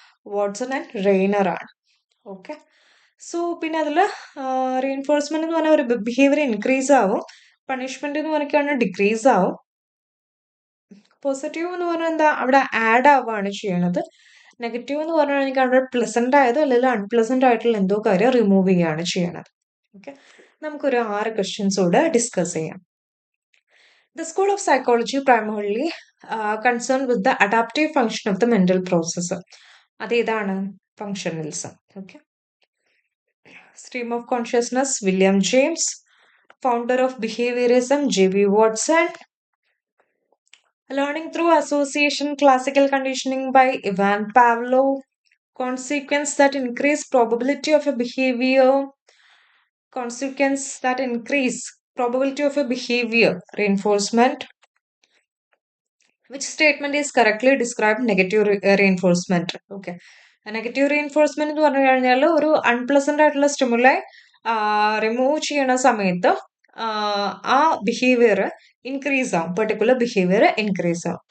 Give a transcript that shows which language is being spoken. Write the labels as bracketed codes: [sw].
[ml] Watson and Reiner ആണ്. Okay. So പിന്നെ അതിൽ റീഎൻഫോഴ്സ്മെന്റ് എന്ന് പറഞ്ഞാൽ ഒരു ബിഹേവിയർ ഇൻക്രീസ് ആവും, പണിഷ്മെന്റ് എന്ന് പറഞ്ഞാൽ ഡിക്രീസ് ആവും. പോസിറ്റീവ് എന്ന് പറഞ്ഞാൽ എന്താ? അവിടെ ആഡ് ആവുകയാണ് ചെയ്യണത്. നെഗറ്റീവ് എന്ന് പറഞ്ഞാൽ എനിക്ക് അവിടെ പ്ലസന്റ് ആയതോ അല്ലെങ്കിൽ അൺപ്ലസന്റ് ആയിട്ടുള്ള എന്തോ കാര്യം റിമൂവ് ചെയ്യുകയാണ് ചെയ്യണത്. ഓക്കെ. നമുക്കൊരു 6 ക്വസ്റ്റ്യൻസ് കൂടെ ഡിസ്കസ് ചെയ്യാം. [en] The school of psychology primarily concerned with the adaptive function of the mental process. [ml] അതേതാണ്? Functionalism. Okay. [en] Stream of consciousness, William James. Founder of behaviorism, J.B. Watson. Learning through association, classical conditioning by Ivan Pavlov. Consequence that increase probability of a behavior. Consequence that increase probability of a behavior. Reinforcement. Which statement is correctly described negative reinforcement? Okay. [ml] Negative reinforcement എന്ന് പറഞ്ഞു കഴിഞ്ഞാൽ ഒരു unpleasant ആയിട്ടുള്ള stimuli remove ചെയ്യണ സമയത്ത് ആ behaviour increase ആവും, particular behaviour increase ആവും.